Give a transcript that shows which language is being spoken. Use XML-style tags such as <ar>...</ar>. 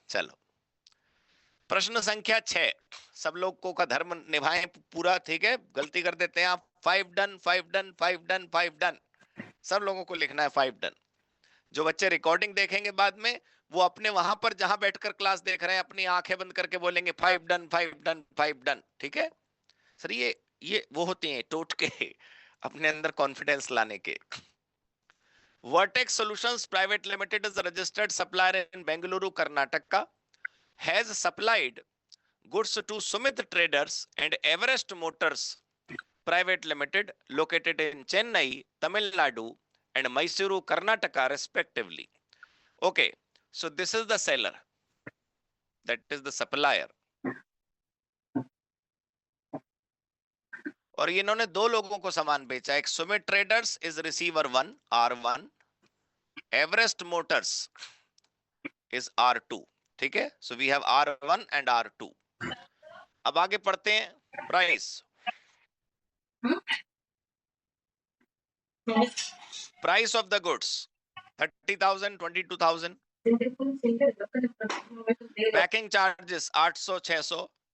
<hi>चलो प्रश्न संख्या 6, सब लोगों का धर्म निभाएं पूरा, ठीक है, गलती कर देते हैं आप, 5 डन 5 डन 5 डन 5 डन, सब लोगों को लिखना है 5 डन। जो बच्चे रिकॉर्डिंग देखेंगे बाद में, वो अपने वहां पर जहां बैठकर क्लास देख रहे हैं अपनी आंखें बंद करके बोलेंगे 5 डन 5 डन 5 डन, ठीक है। सर ये वो होती हैं टोटके अपने अंदर कॉन्फिडेंस लाने के।</hi> <en>Vertex Solutions Private Limited is a registered supplier in Bengaluru, Karnataka, has supplied goods to Sumit Traders and Everest Motors Private Limited located in Chennai, Tamil Nadu and Mysuru, Karnataka respectively. Okay, so this is the seller, that is the supplier.</en> <hi>और इन्होंने दो लोगों को सामान बेचा, एक Sumit traders is receiver 1 R1, Everest Motors is R2, ठीक है।</hi> <en>So we have R1 and R2।</en> <hi>अब आगे पढ़ते हैं,</hi> <en>price price of the goods 30,000 22,000, packing charges 800 600,</en>